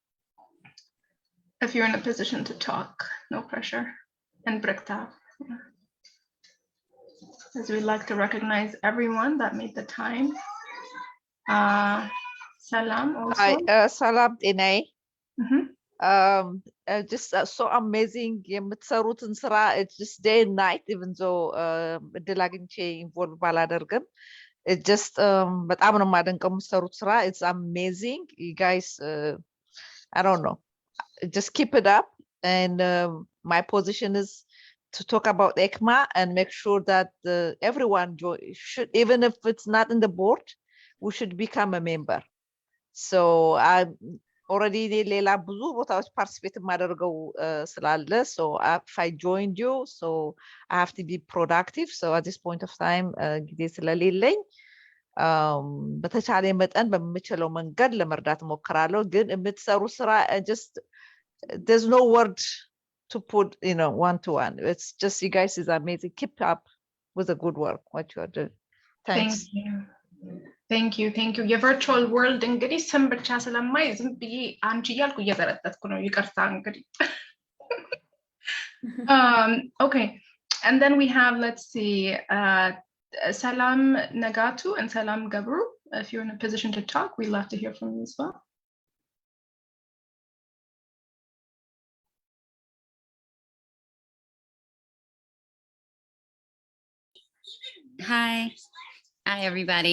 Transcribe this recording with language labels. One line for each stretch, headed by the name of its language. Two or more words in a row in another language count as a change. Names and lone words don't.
English: If you're in a position to talk, no pressure. And Brekta. Yeah. As we'd like to recognize everyone that made the time. Salam also. Hi, Salam Inay. Just so amazing.
Amharic: የምትሰሩትን ስራ
English: it's just day and night, even though
Amharic: እድል አግኝቼ involve ባላደርግም
English: it just
Amharic: በጣም ነው የማደንቀው የምትሰሩት ስራ.
English: It's amazing. You guys, I don't know. Just keep it up. And my position is to talk about ECMAA and make sure that everyone should, even if it's not in the board, we should become a member. So I'm already
Amharic: ሌላ ብዙ ቦታዎች
English: participate
Amharic: ማደርገው ስላለ
English: so if I joined you, so I have to be productive. So at this point of time
Amharic: ጊዜ ስለሌለኝ በተቻለ መጠን በምችለው መንገድ ለመርዳት ሞክራለሁ። ግን የምትሰሩ ስራ
English: just there's no word to put, you know, one-to-one. It's just, you guys is amazing. Keep up with the good work, what you are doing. Thanks. Thank you. Your virtual world
Amharic: እንግዲህ ስም ብቻ ስለማይ ዝም ብዬ አንቺ እያልኩ እየዘረጠጥኩ ነው። ይቅርታ እንግዲህ።
English: Okay, and then we have, let's see, Salam Nagatu and Salam Gabru. If you're in a position to talk, we'd love to hear from you as well. Hi everybody.